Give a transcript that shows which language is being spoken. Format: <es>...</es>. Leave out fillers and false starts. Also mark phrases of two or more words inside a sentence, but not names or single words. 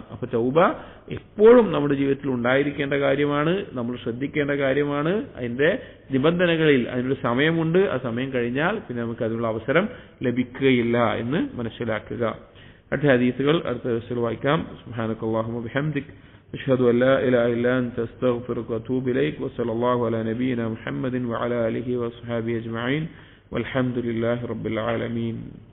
<ml>അപ്പൊ തൗബ എപ്പോഴും നമ്മുടെ ജീവിതത്തിൽ ഉണ്ടായിരിക്കേണ്ട കാര്യമാണ്, നമ്മൾ ശ്രദ്ധിക്കേണ്ട കാര്യമാണ്. അതിന്റെ നിബന്ധനകളിൽ അതിനൊരു സമയമുണ്ട്. ആ സമയം കഴിഞ്ഞാൽ പിന്നെ നമുക്ക് അതിനുള്ള അവസരം ലഭിക്കുകയില്ല എന്ന് മനസ്സിലാക്കുക. അടുത്ത ഹദീസുകൾ അടുത്ത ദിവസത്തിൽ വായിക്കാം.</ml> <ar>سبحانك اللهم وبحمدك أشهد أن لا إله إلا أنت أستغفرك وأتوب إليك وصلى الله على نبينا محمد وعلى آله وصحبه أجمعين والحمد لله رب العالمين.</ar>